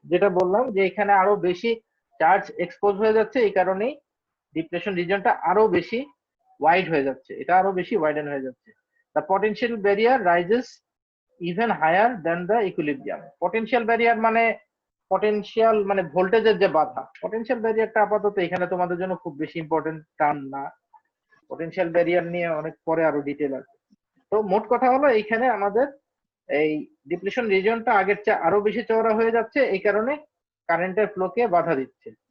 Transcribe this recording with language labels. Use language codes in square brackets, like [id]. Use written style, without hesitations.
[bn] যেটা বললাম যে এখানে আরো বেশি চার্জ এক্সপোজ হয়ে যাচ্ছে, এই কারণেই ডিপ্লেশন রিজনটা আরো বেশি ওয়াইড হয়ে যাচ্ছে, এটা আরো বেশি ওয়াইডেন হয়ে যাচ্ছে। [en] The potential barrier rises even higher than the equilibrium. [bn] Potential barrier মানে পটেনশিয়াল মানে ভোল্টেজের যে বাধা, পটেনশিয়াল ব্যারিয়ারটা আপাতত এখানে তোমাদের জন্য খুব বেশি ইম্পর্টেন্ট টার্ম না, পটেনশিয়াল ব্যারিয়ার নিয়ে অনেক পরে আরো ডিটেল আছে। তো মোট কথা হলো এইখানে আমাদের এই ডিপ্লেশন রিজনটা আগের চেয়ে আরো বেশি চওড়া হয়ে যাচ্ছে, এই কারণে কারেন্টের ফ্লোকে বাধা দিচ্ছে।